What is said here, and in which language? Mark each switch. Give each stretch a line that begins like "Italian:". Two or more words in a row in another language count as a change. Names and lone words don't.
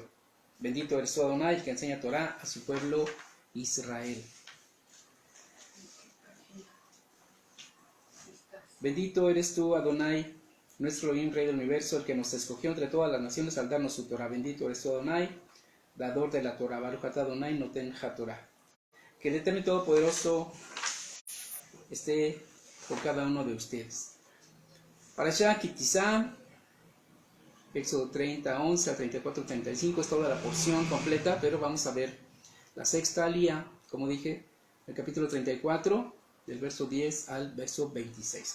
Spanish: Bendito eres tú, Adonai, que enseña Torah a su pueblo Israel. Bendito eres tú, Adonai, nuestro Elohim, Rey del universo, el que nos escogió entre todas las naciones al darnos su Torah. Bendito eres tú, Adonai, dador de la Torah.
Hebrew: ברוך אתה אדוני נותן התורה.
Spanish: Que el Eterno y Todopoderoso esté por cada uno de ustedes. Parashá Ki Tisa, Éxodo 30, 11 a 34, 35, es toda la porción completa, pero vamos a ver la sexta alía, como dije, el capítulo 34, del verso 10 al verso 26.